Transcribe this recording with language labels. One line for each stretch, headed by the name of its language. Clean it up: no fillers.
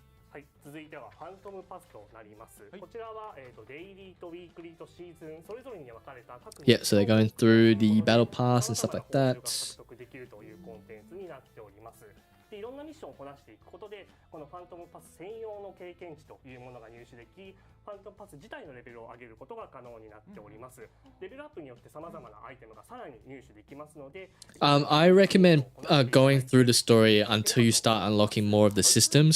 Japanese: はい、続いてはファントムパスとなります。こちらはデイリーとウィークリーとシーズンそれぞれに分かれた各
English: Yeah, so they're going through the battle pass and stuff like that.
Japanese: 獲得できるというコンテンツになっております。で、いろんなミッションをこなしていくことで、このファントムパス専用の経験値というものが入手でき、ファントムパス自体のレベルを上げることが可能になっております。レベルアップによって様々なアイテムがさらに入手できますので、
English: I recommend going through the story until you start unlocking more of the systems.